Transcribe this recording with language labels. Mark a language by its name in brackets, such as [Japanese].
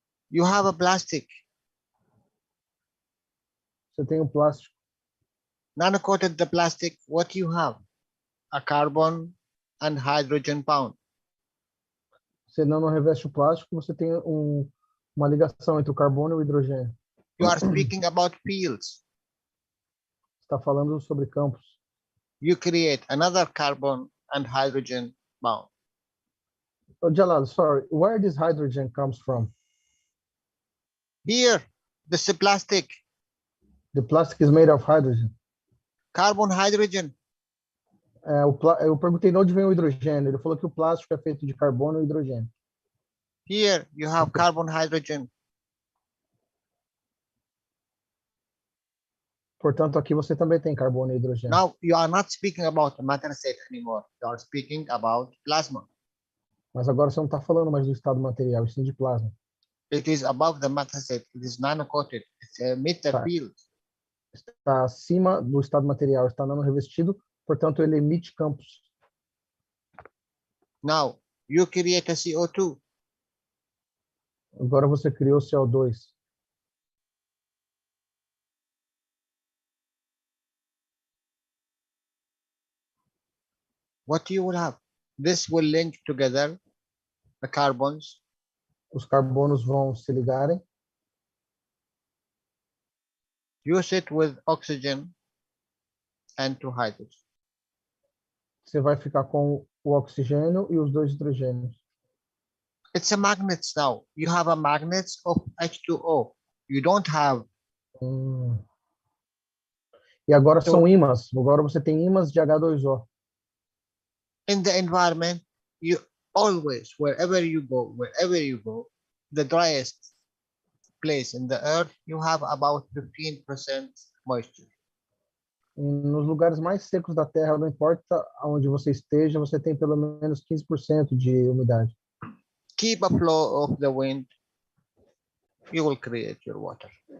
[English] You have a plastic, [Portuguese] Você tem um plástico. [English] nano coated the plastic. What you have? A carbon and hydrogen bond. [Portuguese] Você não reveste o plástico, você tem uma ligação entre o carbono e o hidrogênio. [English] You are speaking about fields. [Portuguese] Está falando sobre campos. [English] You create another carbon and hydrogen bond. Oh, Jalal, sorry, where this hydrogen comes from? Here, this is plastic, The plastic is made of hydrogen. carbon, hydrogen. [Portuguese] Eu perguntei de onde vem o hidrogênio. Ele falou que o plástico é feito de carbono e hidrogênio. [English] Here you have carbon, hydrogen. [Portuguese] Portanto, aqui você também tem carbono e hidrogênio. [English] Now you are not speaking about matter state anymore. You are speaking about plasma. [Portuguese] Mas agora você não está falando mais do estado material, e sim de plasma. [English] It is above the matter state. It is nano-coated. It's a meter [Portuguese] Tá. [English] field. [Portuguese] Está acima do estado material, está nano revestido, portanto ele emite campos. [English] Now you create a CO2. [Portuguese] Agora você criou CO2. [English] What you will have? This will link together the carbons. [Portuguese] Os carbonos vão se ligarem. [English] Use it with oxygen and 2 hydrogens. [Portuguese] Você vai ficar com o oxigênio e os 2 hidrogênios. [English] It's a magnet now. You have a magnet of H2O. You don't have. [Portuguese] E agora são ímãs. Agora você tem ímãs de H2O. [English] In the environment, you always, wherever you go, the driest place in the earth, you have about 15% moisture. [Portuguese] Nos lugares mais secos da Terra, não importa onde você esteja, você tem pelo menos 15% de umidade. [English] Keep a flow of the wind, you will create your water.